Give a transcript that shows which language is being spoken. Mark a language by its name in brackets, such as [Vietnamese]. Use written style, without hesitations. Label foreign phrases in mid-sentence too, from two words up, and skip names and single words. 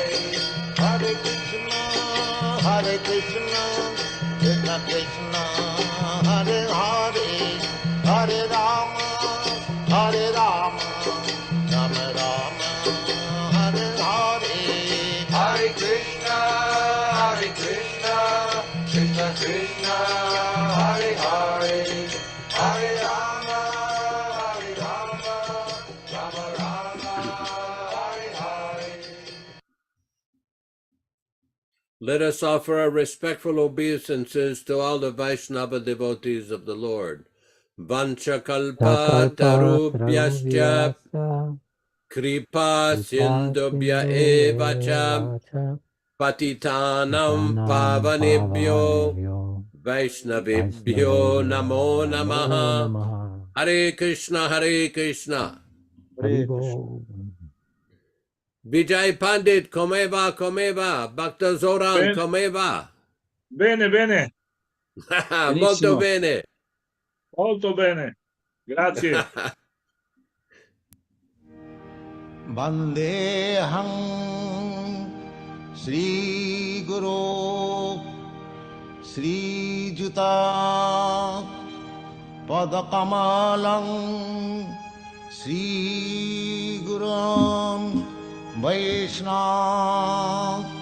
[Sanskrit] Hare Krishna, Krishna Krishna, Hare Hare, Hare Rama, Rama Rama, Hare Hare. Hare Krishna, Krishna Krishna, Hare Hare, Hare Rama, Rama Rama, Hare Hare. [English] Let us offer our respectful obeisances to all the Vaishnava devotees of the Lord. [Sanskrit] Vanchakalpa tarubhyascha kripa sindubhya evacha patitanam pavanebhyo Vaishnavebhyo namo namaha. Hare Krishna, Hare Krishna. [Italian] Vijay Pandit, come va, Bhakta Zoran, come va? Bene, bene, Molto bene. molto bene. Grazie. [Sanskrit] Vandeham Sri Guru Sri Juta Padakamalam Sri Guru Vaishnava